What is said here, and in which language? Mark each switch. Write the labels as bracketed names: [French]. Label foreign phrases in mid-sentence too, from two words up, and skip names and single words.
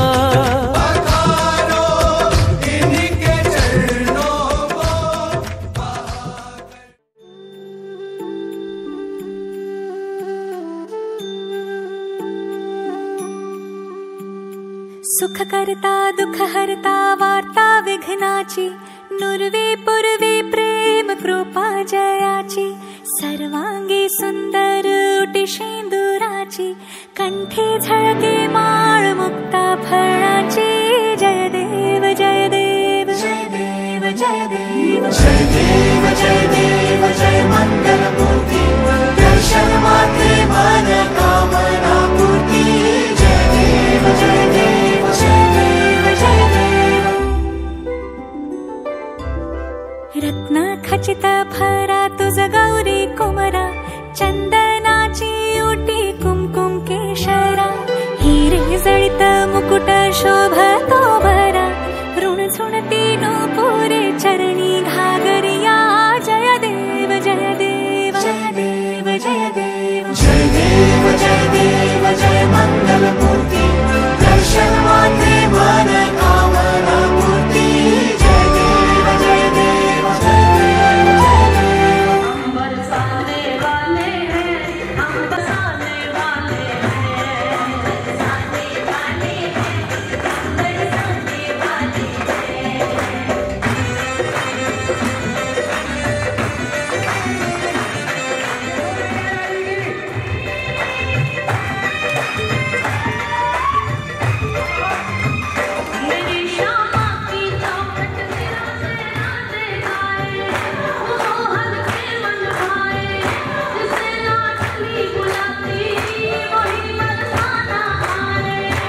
[Hindi] पखारो इनके चरणों को [Marathi] सुख करता दुख हरता वार्ता विघ्नाची, नुर्वे पूर्वे प्रेम कृपा जयाची, सर्वांगी सुंदर उटी शेंदुराची, कंठे झळके माळ मुक्ता फळाची। जय देव जय देव जय देव जय देव जय देव जय देव जय मंगल मूर्ति, दर्शन मात्रे मन कामना पूर्ति। जय देव जय देव जय देव जय देव। रत्न खचित फरा तुझ गौरी कुमरा, चंदनाची उटी कुमकुम केशरा, हिरे जळित मुकुट शोभतो भरा, ऋण झुणती नूपुरे चरणी घागरिया। जय देव जय देव जय देव जय देव जय देव जय देव जय मंगल मूर्ति, दर्शन मात्रे मन कामना पूर्ति। जय देव जय देव जय देव जय देव। [Hindi] हम बरसाने वाले हैं, हम बरसाने वाले हैं, बरसाने वाले हैं, बरसाने वाले हैं। मेरी श्यामा की चौखट मेरा सेना दिखाए, वो हल्के मन भाए, जिसे लाडली बुलाती वही बरसाना आए।